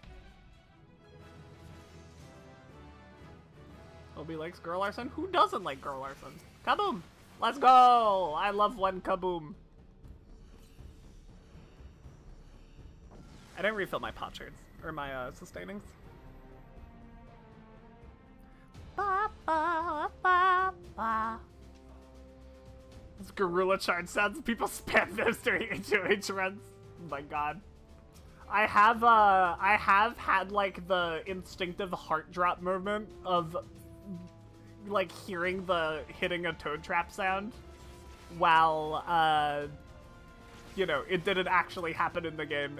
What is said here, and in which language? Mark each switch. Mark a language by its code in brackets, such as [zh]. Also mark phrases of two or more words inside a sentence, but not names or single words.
[en] Obi likes Girl Larson? Who doesn't like Girl Larson? Kaboom! Let's go! I love one kaboom. I didn't refill my pot shards, or my sustainings. Ba, ba, ba, ba. This gorilla chart sounds people spam those during HOH runs. Oh my god. I have had like the instinctive heart drop moment of like hearing the hitting a toad trap sound while you know, it didn't actually happen in the game.